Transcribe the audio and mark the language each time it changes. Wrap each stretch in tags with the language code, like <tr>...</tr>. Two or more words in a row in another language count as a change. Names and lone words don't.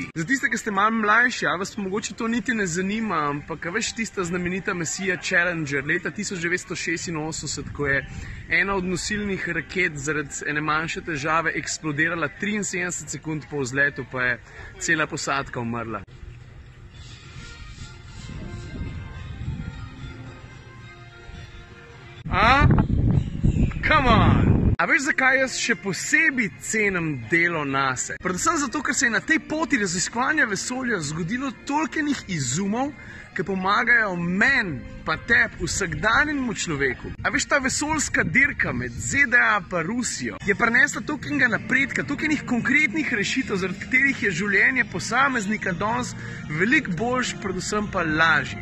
<sl>Za tiste, ki ste malo mlajši, vas pa mogoče to niti ne zanima, ampak veš tista znamenita misija Challenger leta 1986, ko je ena od nosilnih raket zaradi ene manjše težave eksplodirala 73 sekund po vzletu, pa je cela posadka umrla.</sl> <en>Come on!</en> <sl>A veš, zakaj jaz še posebej cenim delo nase? Predvsem zato, ker se je na tej poti raziskovanja vesolja zgodilo toliko izumov, ki pomagajo meni pa tebi, vsakdanjemu človeku. A veš, ta vesoljska dirka med ZDA pa Rusijo je prinesla tolikega napredka, tolikih konkretnih rešitev, zaradi katerih je življenje posameznika danes veliko boljše, predvsem pa lažje.</sl>